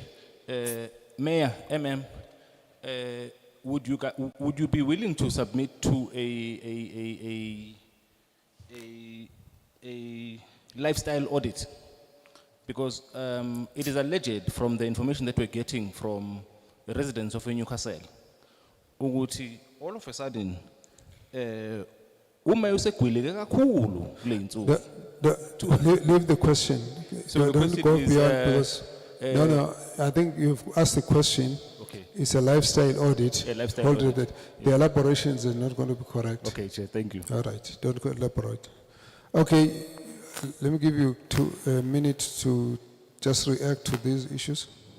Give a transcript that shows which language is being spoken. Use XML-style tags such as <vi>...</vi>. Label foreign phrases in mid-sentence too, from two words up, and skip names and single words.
<en>Mayor, would you be willing to submit to a lifestyle audit? Because it is alleged from the information that we're getting from the residents of Newcastle, ukuthi all of a sudden,</en> <zu>umayor usegwileke kakhulu kule insuku.</zu> <en>Leave the question. So the don't question go is, beyond because no, I think you've asked the question. Okay. It's a lifestyle audit. A lifestyle Hold audit. it. The elaborations are not going to be correct. Okay, Chair, thank you. All right, don't go elaborate. Okay, let me give you a minute to just react to these issues.</en>